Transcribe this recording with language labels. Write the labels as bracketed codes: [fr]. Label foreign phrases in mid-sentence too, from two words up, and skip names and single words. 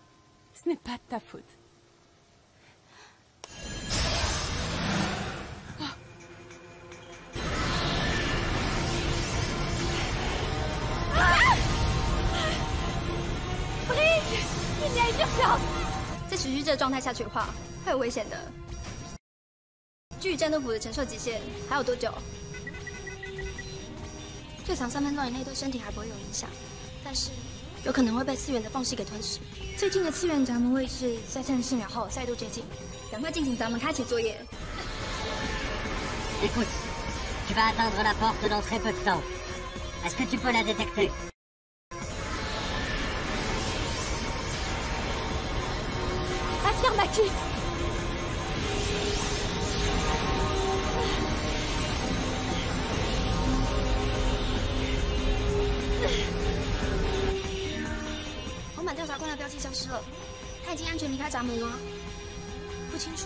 [fr] Ce n'est pas de ta faute. il y a une urgence！ [zh] 在持续这个状态下去的话，会有危险的。距离战斗服的承受极限还有多久？最长3分钟以内对身体还不会有影响，但是有可能会被次元的缝隙给吞噬。最近的次元闸门位置在34秒后再度接近，赶快进行闸门开启作业。 [fr] Écoute, tu vas atteindre la porte dans très peu de temps. Est-ce que tu peux la détecter? Affirmatif. [zh] 红板调查官的标记消失了，他已经安全离开闸门了。不清楚。